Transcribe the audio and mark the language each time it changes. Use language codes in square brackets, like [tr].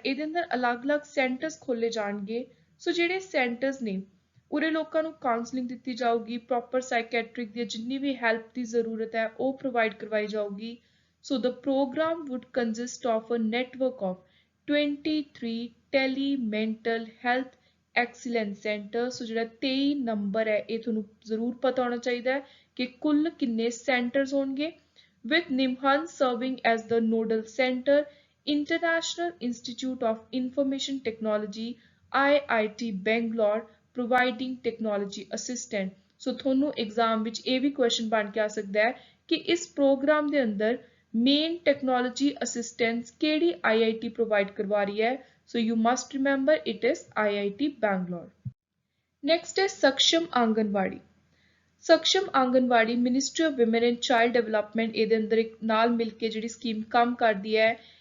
[pa] ਇਹਦੇ ਅੰਦਰ ਅਲੱਗ-ਅਲੱਗ ਸੈਂਟਰਸ ਖੋਲੇ ਜਾਣਗੇ। ਸੋ ਜਿਹੜੇ ਸੈਂਟਰਸ ਨੇ ਉਰੇ ਲੋਕਾਂ ਨੂੰ ਕਾਉਂਸਲਿੰਗ ਦਿੱਤੀ ਜਾਊਗੀ, ਪ੍ਰੋਪਰ ਸਾਈਕੈਟ੍ਰਿਕ ਦੀ ਜਿੰਨੀ ਵੀ ਹੈਲਪ ਦੀ ਜ਼ਰੂਰਤ ਹੈ ਉਹ ਪ੍ਰੋਵਾਈਡ ਕਰਵਾਈ ਜਾਊਗੀ। [en] So the programme would consist of a network of 23 tele mental health excellence centre. [pa] ਸੋ ਜਿਹੜਾ 23 ਨੰਬਰ ਹੈ ਇਹ ਤੁਹਾਨੂੰ ਜ਼ਰੂਰ ਪਤਾ ਹੋਣਾ ਚਾਹੀਦਾ ਹੈ ਕਿ ਕੁੱਲ ਕਿੰਨੇ ਸੈਂਟਰਸ ਹੋਣਗੇ। [en] with NIMHANS serving as the nodal center, International Institute of Information Technology IIT Bangalore providing technology assistant। [pa] ਸੋ ਤੁਹਾਨੂੰ ਐਗਜ਼ਾਮ ਵਿੱਚ ਇਹ ਵੀ ਕੁਐਸਚਨ ਬਣ ਕੇ ਆ ਸਕਦਾ ਹੈ ਕਿ ਇਸ ਪ੍ਰੋਗਰਾਮ ਦੇ ਅੰਦਰ ਮੇਨ ਟੈਕਨੋਲੋਜੀ ਅਸਿਸਟੈਂਸ ਕਿਹੜੀ IIT ਪ੍ਰੋਵਾਈਡ ਕਰਵਾ ਰਹੀ ਹੈ। [en] So you must remember it is IIT Bangalore। [pa] Next ਹੈ ਸਕਸ਼ਮ ਆਂਗਨਵਾੜੀ। ਸਕਸ਼ਮ anganwadi ministry of women and child development ਇਹਦੇ ਅੰਦਰ ਇੱਕ ਨਾਲ ਮਿਲ ਕੇ ਜਿਹੜੀ ਸਕੀਮ ਕੰਮ ਕਰਦੀ ਹੈ।